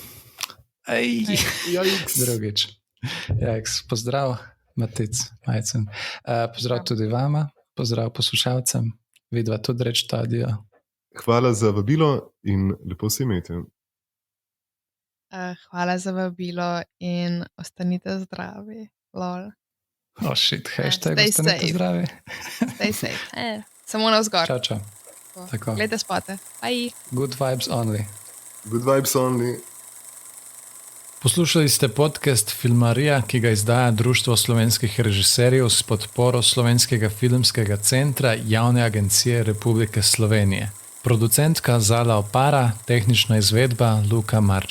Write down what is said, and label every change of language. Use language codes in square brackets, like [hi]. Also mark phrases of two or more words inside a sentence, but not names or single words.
[sl] Drugič. Pozdrav, Matic Majcen. Pozdrav tudi vama, pozdrav poslušalcem. Vidva tudi reči adijo. Hvala za vabilo in lepo se imejte. Hvala za vabilo in ostanite zdravi. [en] Lol. Shit, hashtag stay [sl] ostanite [en] safe. [sl] zdravi. [en] Stay safe. [sl] Samo navzgor. Čau. Tako. Gledajte spote. [en] Bye. Good vibes only. Good vibes only. [sl] Poslušali ste podcast Filmarija, ki ga izdaja Društvo slovenskih režiserjev s podporo Slovenskega filmskega centra Javne agencije Republike Slovenije. Producentka Zala Opara, tehnična izvedba Luka Marčetič.